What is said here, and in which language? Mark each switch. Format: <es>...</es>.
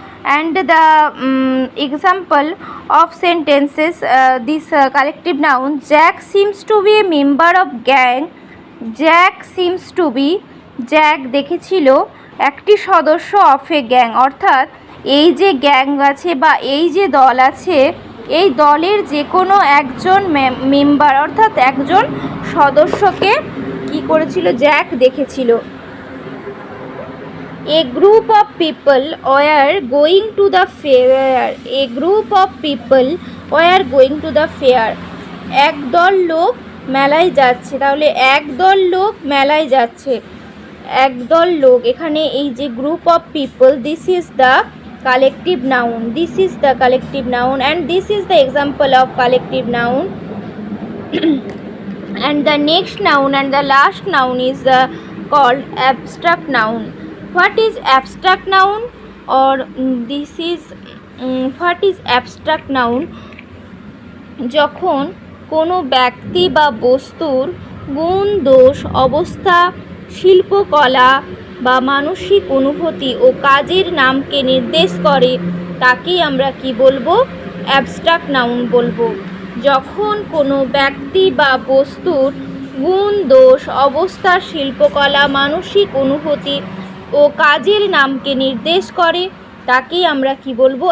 <en>And the example of sentences, this collective noun, Jack seems to be a member of gang. Jack seems to be,</en> <bn>Jack দেখেছিল একটি সদস্য</bn> <en>of a gang,</en> <bn>অর্থাৎ এই যে gang আছে বা এই যে দল আছে, এই দলের যে কোনো একজন মেম্বার অর্থাৎ একজন সদস্যকে কি করেছিল? জ্যাক দেখেছিল।</bn> <en>A group of people were going to the fair. A group of people were going to the fair.</en> <bn>একদল লোক মেলায় যাচ্ছে, তাহলে একদল লোক মেলায় যাচ্ছে, একদল লোক, এখানে এই যে</bn> <en>Group of people, this is the collective noun. This is the collective noun, and this is the example of collective noun. And the next noun and the last noun is called abstract noun. What is abstract noun? Or this is what is abstract noun?</en> <bn>যখন কোনো ব্যক্তি বা বস্তুর গুণ, দোষ, অবস্থা, শিল্পকলা বা মানসিক অনুভূতি ও কাজের নামকে নির্দেশ করে তাকেই আমরা কি বলবো? অ্যাবস্ট্রাক্ট নাউন বলবো। যখন কোনো ব্যক্তি বা বস্তুর গুণ, দোষ, অবস্থা, শিল্পকলা, মানসিক অনুভূতি ও কাজের নামকে নির্দেশ করে তাকেই আমরা কি বলবো?</bn>